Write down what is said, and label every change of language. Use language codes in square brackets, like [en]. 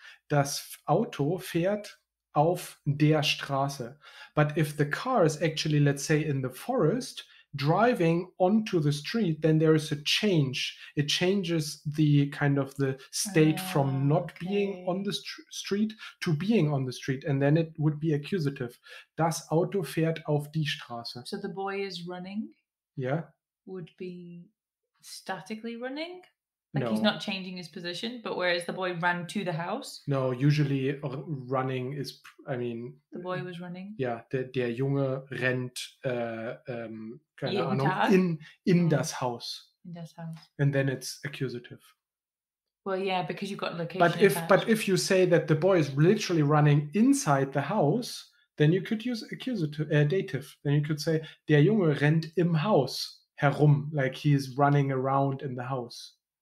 [de] Das Auto fährt auf der Straße. [en] But if the car is actually, let's say, in the forest, driving onto the street, then there is a change. It changes the kind of the state from not being on the street to being on the street, and then it would be accusative. [de] Das Auto fährt auf die Straße. [en] So the boy is running. Yeah. Would be statically running. Like No. He's not changing his position, but whereas the boy ran to the house. No, usually running is, the boy was running. [de] Ja, der Junge rennt, keine Ahnung, Tag? in das Haus. In das Haus. [en] And then it's accusative. Well, yeah, because you've got location. But if you say that the boy is literally running inside the house, then you could use accusative, dative. Then you could say, [de] der Junge rennt im Haus herum, [en] like he is running around in the house.